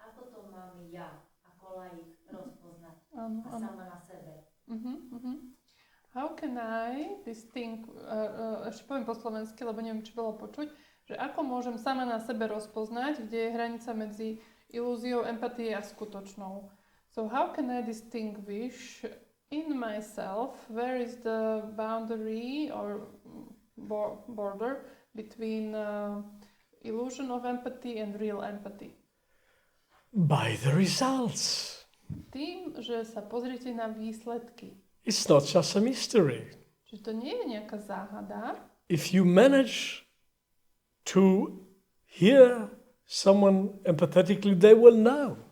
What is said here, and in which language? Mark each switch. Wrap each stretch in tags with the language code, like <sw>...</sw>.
<sk>Ako to mám ja, ako laik, rozpoznať a sama na sebe?</sk> <en>How can I distinct,</en> <sk>ešte poviem po slovensky, lebo neviem, či bolo počuť, že ako môžem sama na sebe rozpoznať, kde je hranica medzi ilúziou, empatie a skutočnou.</sk> <en>So how can I distinguish in myself where is the boundary or border between illusion of empathy and real empathy? By the results.</en> <sk>Tým, že sa pozrite na výsledky.</sk> <en>It's not just a mystery.</en> <sk>Že to nie je nejaká záhada.</sk> <en>If you manage to hear someone empathetically, they will know.</en>